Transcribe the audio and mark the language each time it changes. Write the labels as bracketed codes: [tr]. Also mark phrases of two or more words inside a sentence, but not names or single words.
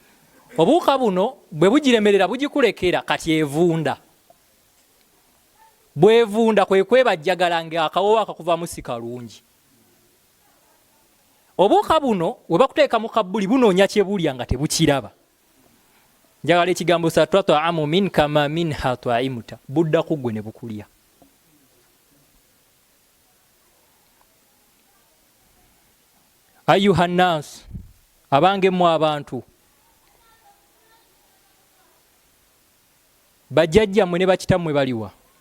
[lg] Obuwuka buno bwe bugiremerera bugikulekera kati evunda. bwevunda kwe kwebajjagala ng'akawowo akakuvamu si kalungi. Obuuka buno we bakuteeka mu kabbuli bunoonya kye bulya nga tebukiraba. Njagala ekigambo [ar] satwataamu minka ma minha twaimuta, [lg] budda ku ggwe ne bukulya. [ar] Ayuha nnaas, [lg] abange mu abantu, bajjajjammwe ne bakitammwe baliwa?